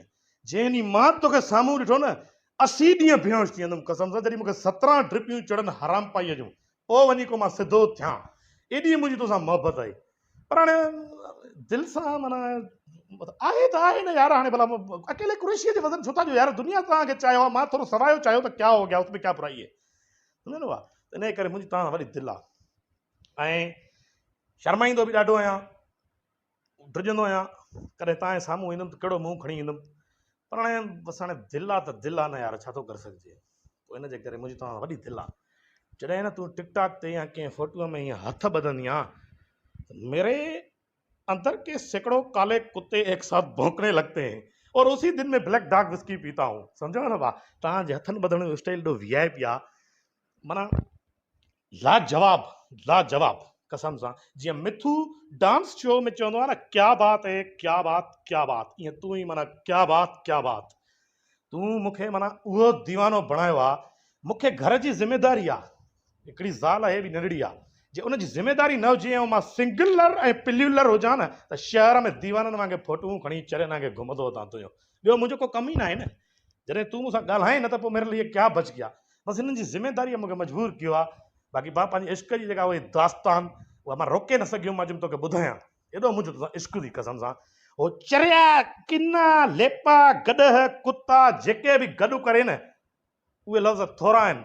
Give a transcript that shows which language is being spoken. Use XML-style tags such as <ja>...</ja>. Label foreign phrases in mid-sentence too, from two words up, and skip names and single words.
<sd>जंहिं ॾींहुं मां तोखे साम्हूं ॾिठो न, 80 ॾींहं बेहोश थी वेंदुमि कसम सां। जॾहिं मूंखे 17 ड्रिपियूं चढ़नि हराम पाईअ जूं, पोइ वञी को मां सिधो थियां। एॾी मुंहिंजी तोसां मोहबत आहे। पर हाणे दिलि सां माना आहे त आहे न यार। हाणे भला अकेले कुरैशीअ जे वज़न छो था ॾियो यार, दुनिया तव्हांखे चाहियो आहे, मां थोरो सवायो चाहियो त</sd> <ur>کیا ہو گیا، اس میں کیا برائی ہے,</ur> <sd>सम्झो न भाउ। इन करे मुंहिंजी तव्हां वॾी दिलि आहे, ऐं शर्माईंदो बि ॾाढो आहियां, ड्रिजंदो आहियां, कॾहिं तव्हांजे साम्हूं ईंदुमि त कहिड़ो मुंहुं खणी ईंदुमि। पर हाणे बसि हाणे दिलि आहे त दिलि आहे न यार, छा थो करे सघिजे। पोइ इन जे करे मुंहिंजी तव्हां वॾी दिलि आहे। जॾहिं न तूं टिकटॉक ते या कंहिं फोटूअ में हीअं हथ ॿधंदी आहे,</sd> <ur>میرے اندر کے سیکڑوں کالے کتے ایک ساتھ بھونکنے لگتے ہیں، اور اسی دن میں</ur> <en>black dark whisky</en> <ur>پیتا ہوں,</ur> <sd>सम्झो न भाउ। तव्हांजे हथनि ॿधण जो स्टाइल एॾो VIP आहे, माना लाजवाब लाजवाब कसम सां। जीअं मिथू डांस शो में चवंदो आहे न,</sd> <ur>کیا بات ہے کیا بات کیا بات,</ur> <sd>ईअं तूं ई माना</sd> <ur>کیا بات کیا بات.</ur> <sd>तूं मूंखे माना उहो दीवानो बणायो आहे। मूंखे घर जी ज़िमेदारी आहे, हिकिड़ी ज़ाल आहे बि नंढड़ी आहे, जे उनजी ज़िमेदारी न हुजे ऐं मां सिंगुलर ऐं प्ल्यूलर हुजां न, त शहर में दीवाननि वांगुरु फोटूं खणी चरियनि वांगुरु घुमंदो हुतां तुंहिंजो। ॿियो मुंहिंजो को कमु ई न आहे न। जॾहिं तूं मूंसां ॻाल्हाए न, त पोइ</sd> <ur>میرے لیے کیا بچ گیا.</ur> <sd>बसि हिननि जी ज़िमेदारीअ मूंखे मजबूर कयो आहे। बाक़ी मां पंहिंजे इश्क जी जेका उहा दास्तान, उहा मां रोके न सघियुमि। अॼु तोखे ॿुधायां, एॾो मुंहिंजो तोसां इश्क थी कसम सां। हो चरिया किना लेपा गॾह कुता जेके बि गॾु करे न, उहे लफ़्ज़ थोरा आहिनि।</sd>